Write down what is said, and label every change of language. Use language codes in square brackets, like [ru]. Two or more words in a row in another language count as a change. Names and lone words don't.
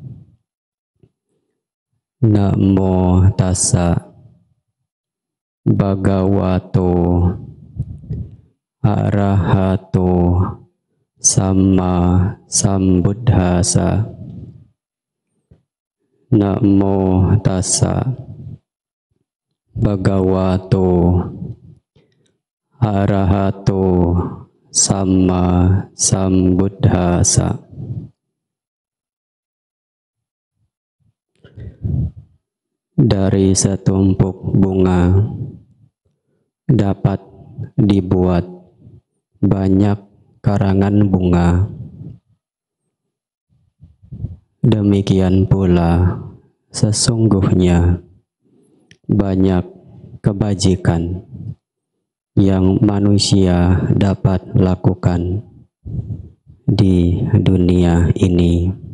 [pi] Namo tassa bhagavato arahato samma sambuddhassa. Namo tassa bhagavato arahato samma sambuddhassa. [id] Dari setumpuk bunga dapat dibuat banyak karangan bunga. Demikian pula sesungguhnya banyak kebajikan yang manusia dapat lakukan di dunia ini.